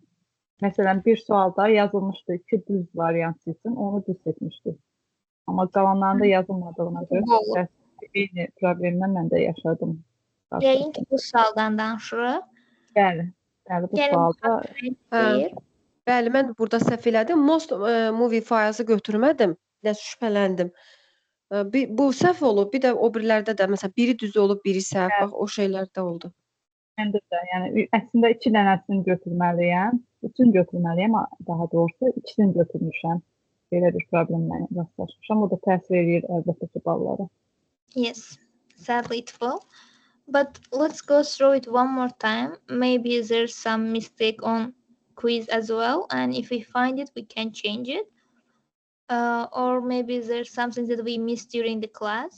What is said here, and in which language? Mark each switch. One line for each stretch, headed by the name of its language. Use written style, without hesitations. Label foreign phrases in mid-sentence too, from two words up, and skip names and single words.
Azerbaijani: Məsələn, bir sualda yazılmışdı 2 düz variant seçin, onu düz seçmişdik. Amma qalanlarında yazılmadığına görə eyni problemlə mən də yaşadım. Yəqin ki, bu sualdan danışırıq. Bəli, bu sualda. Bəli, mən burada səhv elədim.
English: Most movie filesi
Azerbaijani: götürmədim. Nəsə şübhələndim. Bu səhv olub. Bir də o birilərdə də məsələn biri düz olub, biri səhv. Bax o şeylərdə oldu. Məndə də, yəni əslində 2 dənəsini götürməliyəm. 3-ünü götürməliyəm, daha doğrusu 2-sini götürmüşəm. Belə bir problemlə rastlaşmışam. O da təsir edir əlbəttə ki, ballara.
English: Yes, sadly it will. But let's go through it one more time. Maybe there's some mistake on quiz as well, and if we find it, we can change it. Or maybe there's something that we missed during the class.